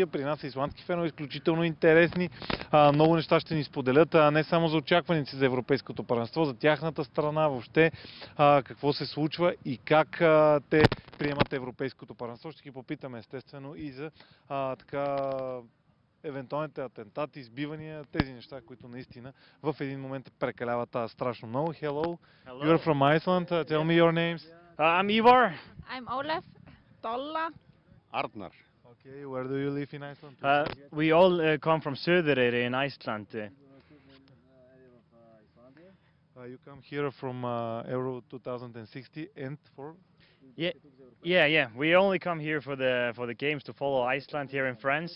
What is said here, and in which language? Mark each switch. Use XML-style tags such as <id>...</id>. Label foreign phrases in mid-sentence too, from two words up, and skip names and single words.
<bg>При нас исландски фенове изключително интересни. Много неща ще ни споделят, не само за очакваници за Европейското първенство, за тяхната страна въобще, какво се случва и как те приемат Европейското първенство. Ще ги попитаме естествено и за евентуалните атентати, избивания, тези неща, които наистина в един момент прекаляват страшно много.</bg> <en>Hello, Hello. you're from Iceland. Tell me your names. I'm Ivar. I'm Olaf. Tolla. Arnar. Okay, where do you live in Iceland? We all come from Södereyri in Iceland. You come here from Euro 2060 and for? Yeah. We only come here for the games to follow Iceland here in France.</en>